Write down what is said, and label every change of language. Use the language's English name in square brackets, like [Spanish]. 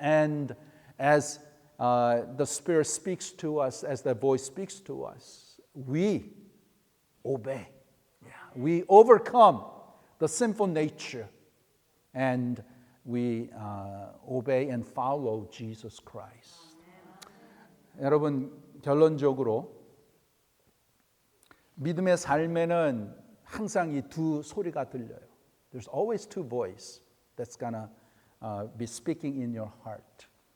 [English] And as the Spirit speaks to us, as the voice speaks to us, we obey. Yeah. We overcome the sinful nature and we obey and follow Jesus Christ. [Korean] 여러분, 결론적으로 믿음의 삶에는 항상 이 두 소리가 들려요. [English] There's always two voices that's gonna be speaking in your heart.